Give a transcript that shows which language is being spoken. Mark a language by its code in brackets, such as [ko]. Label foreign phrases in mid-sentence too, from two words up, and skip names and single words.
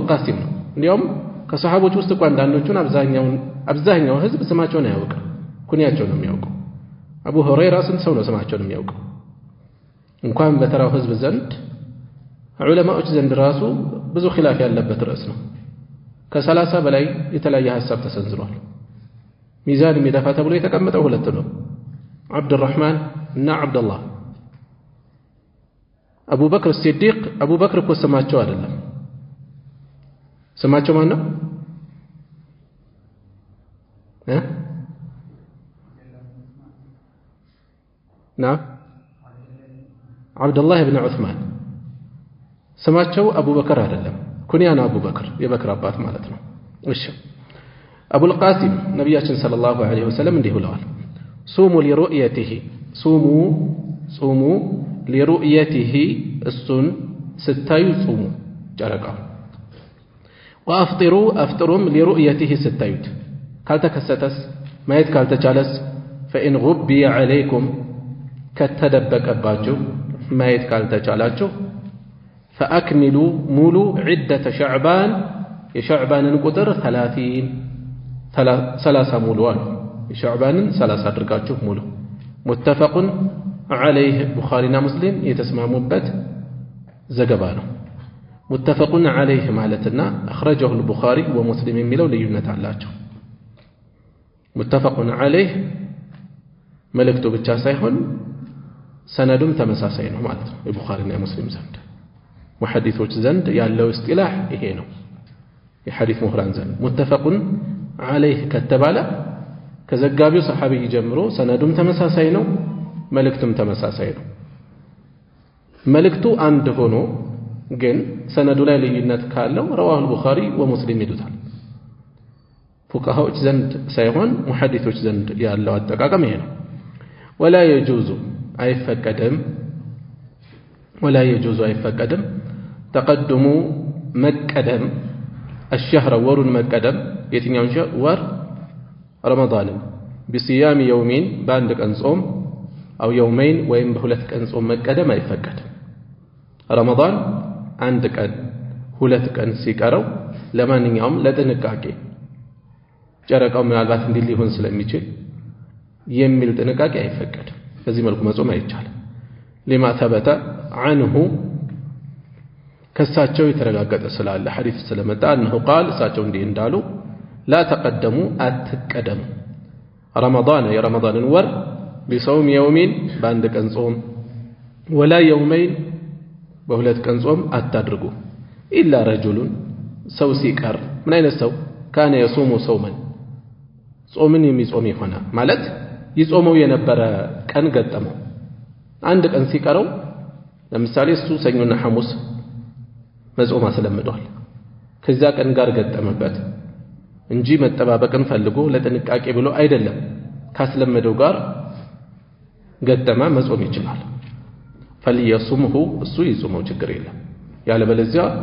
[am] ቃሲም ነው እንዲያውም ከሰሃቦች ውስጥ አንዳንዶቹን አብዛኛው ህዝብ ስማቸውን አያውቅም ኩንያቸውን ነው የሚያውቀው አቡ ሁረይራ ስንት ሰው ነው ስማቸውን የሚያውቀው እንኳን በተራው ህዝብ ዘንድ ዑለማዎች ዘንድ ራሱ ብዙ ኺላፍ ያለበት ርዕስ ነው ከ30 በላይ የተለያየ ሐሳብ ተሰንዝሯል ሚዛን የሚደፋ ተብሎ የተቀመጠው ሁለት ነው አብዱራህማን እና አብዱላህ አቡበክር ሲዲቅ አቡበክር እኮ ስማቸው አይደለም ስማቸው ማን ነው [ar] نعم عبد الله بن عثمان [am] سماቸው አቡበከር አይደለም ኩንያና አቡበከር የበክር አባት ማለት ነው እሺ አቡል ቃሲም ነብያችን [ar] صلى الله عليه وسلم [am] እንዲህ ብለዋል [ar] صوموا لرؤيته صوموا لرؤيته [am] እሱን ስታዩ ጹሙ ጨረቃው [ar] وأفطروا لرؤيته [am] ስታዩት ካልተከሰተስ ማየት ካልተቻለስ [ar] فإن غبي عليكم [am] ከተደበቀባችሁ ማየት ካልተቻላችሁ [ar] فأكملوا مولو عدة شعبان [am] የሸዕባን ቁጥር 30 ሙሉዋል የሸዕባን 30 አድርጋችሁ ሙሉ [ar] متفق عليه [am] ቡኻሪና ሙስሊም የተስማሙበት ዘገባ ነው [ar] متفق عليه [am] ማለትና [ar] اخرجه البخاري ومسلم [am] የሚለው ልዩነት አላቸው [ar] متفق عليه [am] መልእክቱ ብቻ ሳይሆን ሰነዱም ተመሳሳይ ነው ማለት ነው የቡኻሪና የሙስሊም ዘንድ ሙሐዲሶች ዘንድ ያለው እስጢላህ ይሄ ነው የሐዲስ ምሁራን ዘንድ [ar] متفق عليه [am] ከተባለ ከዘጋቢው ሰሐቢ ጀምሮ ሰነዱም ተመሳሳይ ነው መልእክቱም ተመሳሳይ ነው መልእክቱ አንድ ሆኖ ግን ሰነዱ ላይ ልዩነት ካለው [ar] رواه البخاري ومسلم [am] ይሉታል ፉቃሃዎች ዘንድ ሳይሆን ሙሐዲሶች ዘንድ ያለው አጠቃቀም ይሄ ነው [ar] ولا يجوز [am] አይፈቀድም ተቀድሙ መቀደም الشهر ወሩን መቀደም የትኛውን ወር ረመዳን [ar] بصيام يومين [am] በአንድ ቀን ጾም [ar] او يومين [am] ወይም በሁለት ቀን ጾም መቀደም አይፈቀድም ረመዳን አንድ ቀን ሁለት ቀን ሲቀረው ለማንኛውም ለጥንቃቄ ጨረቃው ምናልባት እንዲህ ሊሆን ስለሚችል የሚል ጥንቃቄ አይፈቀድም በዚህ መልኩ መጾም አይቻልም [ar] لما ثبت عنه [am] ከሳቸው የተረጋገጠ ስላለ ሐዲስ ስለመጣ [ar] انه قال [am] እሳቸው እንዲህ እንዳሉ [ar] لا تقدموا [am] አትቀደሙ رمضان የረመዳንን ወር [ar] بصوم يومين [am] በአንድ ቀን ጾም [ar] ولا يومين [am] በሁለት ቀን ጾም አታድርጉ [ar] إلا رجل [am] ሰው ሲቀር ምን አይነት ሰው [ar] كان يصوم صوما [am] ጾምን የሚጾም ይሆናል ማለት ይጾመው የነበረ ቀን ገጠመው አንድ ቀን ሲቀረው ለምሳሌ እሱ ሰኞና ሐሙስ መጾም አስለምዷል ከዛ ቀን ጋር ገጠመበት እንጂ መጠባበቅን ፈልጎ ለጥንቃቄ ብሎ አይደለም ካስለመደው ጋር ገጠመ መጾም ይችላል فليصمه እሱ ይጾመው ችግር የለም ያለበለዚያ